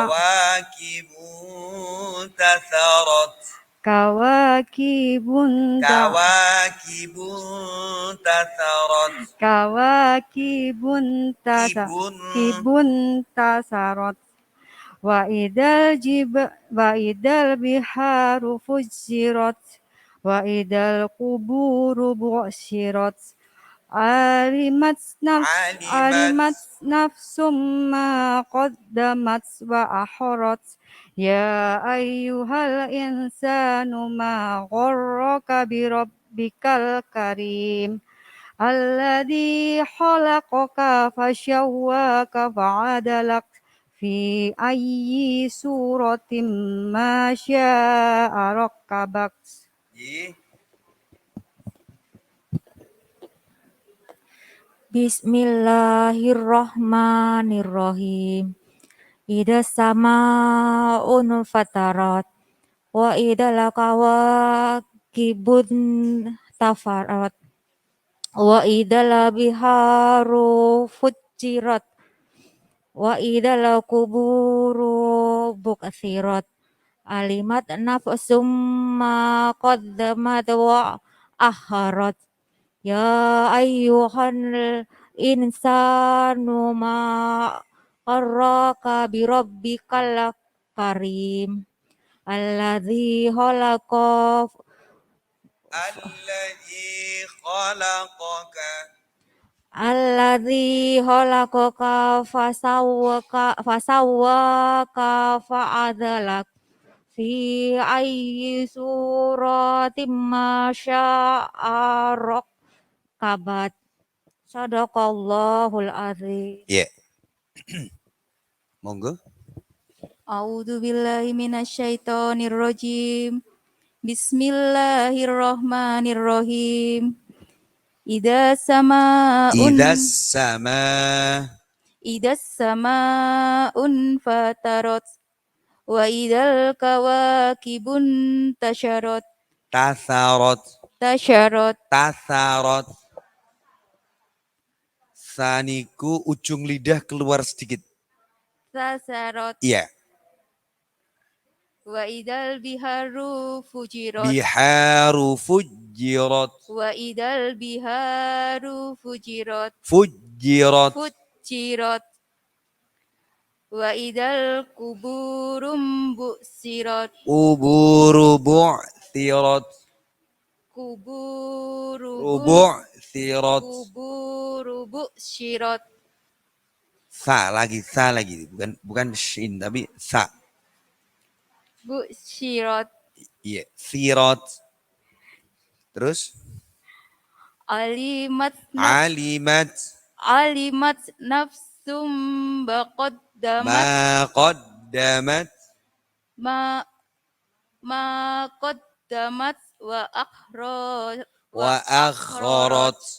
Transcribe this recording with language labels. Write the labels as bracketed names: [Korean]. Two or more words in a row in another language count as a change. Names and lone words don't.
[Arabic] تثرت كواكب تسرت و إذا البحار فجرت وإذا القبور بعثرت علمت نفس ما قدمت وأخرت يا أيها الإنسان ما غرك بربك الكريم الذي خلقك فسواك فعدلك في أي صورة ما شاء ركبك. Bismillahirrahmanirrahim. إذا السماء فطرت وإذا الكواكب تفرت وإذا البحار فجرت وإذا القبور بكسرت علمت نفس ما قدمت وأخرت يا أيها الإنسان ما قرك بربك الكريم. الذي خلق Alladzi khalaqaka. الذي خلقك فسواك فعدلك في أي صورة ما شاء كبت. صدق الله العظيم. [Javanese] Ya. Monggo. [Arabic] أعوذ بالله من الشيطان الرجيم. Bismillahirrahmanirrahim. إذا السماء فطرت وإذا الكواكب تشرت. [Indonesian] Saniku ujung lidah keluar sedikit. [Arabic] Tasyarat [Indonesian] Iya. [Arabic] وإذا البحار فجرت البحار فجرت. وإذا البحار فجرت Fujirat. وإذا القبور بعثرت بور بعثرت. ربعثرت. القبور بعثرت [Indonesian] Sa lagi. Bukan shin tapi sa. [Arabic] bu'sirat [Indonesian] Iya, sirat. Terus [Arabic] علمت نفس ما قدمت ما قدمت و akharat.